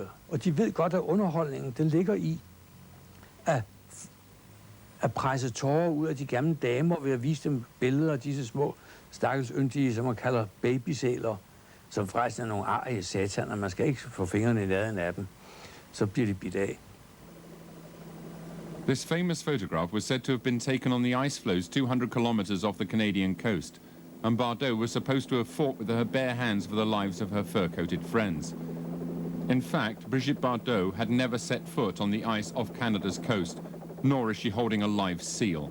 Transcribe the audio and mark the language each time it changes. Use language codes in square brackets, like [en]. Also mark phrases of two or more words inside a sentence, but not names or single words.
[da] Og de ved godt, at underholdningen, den ligger i at presse tårer ud af de gamle damer ved at vise dem billeder af disse små stakkels yndige, som man kalder babysæler, som forresten er nogle arige sataner. Man skal ikke få fingrene i nærheden af dem. Så bliver de bidt af. [en] This famous photograph was said to have been taken on the ice floes 200 kilometers off the Canadian coast, and Bardot was supposed to have fought with her bare hands for the lives of her fur-coated friends. In fact, Brigitte Bardot had never set foot on the ice off Canada's coast, nor is she holding a live seal.